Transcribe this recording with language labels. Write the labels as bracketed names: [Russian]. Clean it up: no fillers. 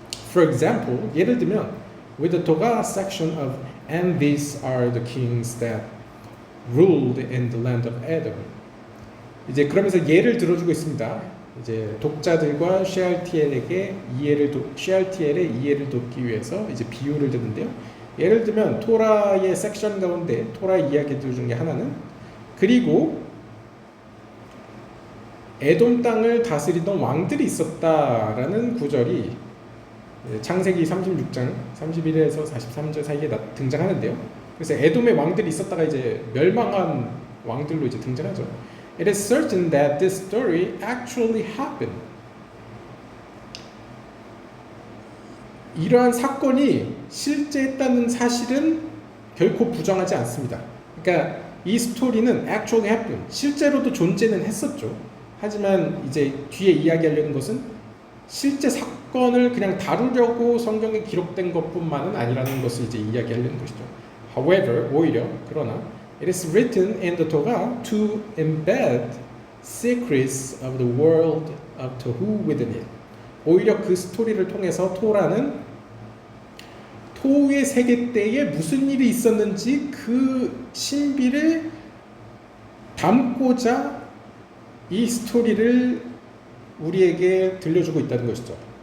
[English] For example, [Korean] 예를 들면 [English] with the Torah section of and these are the kings that ruled in the land of Edom. [Korean] 이제 그러면서 예를 들어주고 있습니다. 이제 독자들과 셰알티엘의 이해를 돕기 위해서 이제 비유를 드는데요. 예를 들면 토라의 섹션 가운데 토라 이야기들 중에 하나는 그리고 에돔 땅을 다스리던 왕들이 있었다라는 구절이 창세기 36장 31에서 43절 사이에 등장하는데요. 그래서 에돔의 왕들이 있었다가 이제 멸망한 왕들로 이제 등장하죠. [English] It is certain that this story actually happened. [Korean] 이러한 사건이 실제 했다는 사실은 결코 부정하지 않습니다. 그러니까 이 스토리는 [English] actually happened. [Korean] 실제로도 존재는 했었죠. 하지만 이제 뒤에 이야기하려는 것은 실제 사건을 그냥 다루려고 성경에 기록된 것뿐만은 아니라는 것을 이제 이야기하려는 것이죠. [English] However, [Korean] 오히려 그러나 [English] it is written in the Torah to embed secrets of the world of Tohu within it. [Korean] 오히려 그 스토리를 통해서 토라는 토후의 세계 때에 무슨 일이 있었는지 그 신비를 담고자 이 스토리를 우리에게 들려주고 있다는 것이죠.